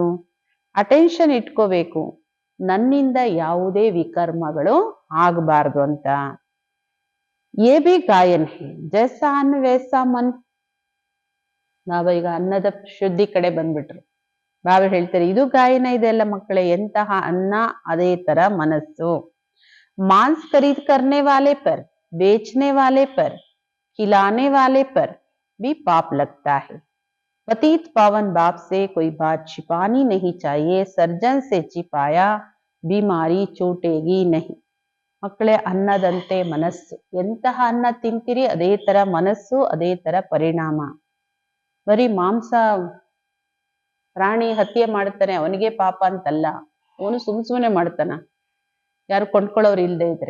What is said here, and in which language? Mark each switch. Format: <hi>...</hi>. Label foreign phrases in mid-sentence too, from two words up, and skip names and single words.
<kn>ಅಟೆನ್ಷನ್ ಇಟ್ಕೋಬೇಕು, ನನ್ನಿಂದ ಯಾವುದೇ ವಿಕರ್ಮಗಳು ಆಗಬಾರ್ದು ಅಂತ.</kn> <hi>ये भी गायन है जैसा अन्न वैसा मन.</hi> <kn>ಬಾಬಾ ಈಗ ಅನ್ನದ ಶುದ್ಧಿ ಕಡೆ ಬಂದ್ಬಿಟ್ರು. ಬಾಬಾ ಹೇಳ್ತಾರೆ, ಇದು ಗಾಯನ ಇದೆ ಅಲ್ಲ ಮಕ್ಕಳೇ, ಎಂತಹ ಅನ್ನ ಅದೇ ತರ ಮನಸ್ಸು.</kn> <hi>मांस खरीद करने वाले पर, बेचने वाले पर, खिलाने वाले पर भी पाप लगता है. पतित पावन बाप से कोई बात छिपानी नहीं चाहिए. सर्जन से छिपाया बीमारी छूटेगी नहीं.</hi> <kn>ಮಕ್ಕಳೇ ಅನ್ನದಂತೆ ಮನಸ್ಸು. ಎಂತಹ ಅನ್ನ ತಿಂತೀರಿ ಅದೇ ತರ ಮನಸ್ಸು, ಅದೇ ತರ ಪರಿಣಾಮ. ಬರೀ ಮಾಂಸ ಪ್ರಾಣಿ ಹತ್ಯೆ ಮಾಡ್ತಾನೆ ಅವನಿಗೆ ಪಾಪ ಅಂತಲ್ಲ, ಅವನು ಸುಮ್ನೆ ಮಾಡ್ತಾನ, ಯಾರು ಕೊಂಡ್ಕೊಳ್ಳೋರು ಇಲ್ಲದೆ ಇದ್ರೆ.</kn>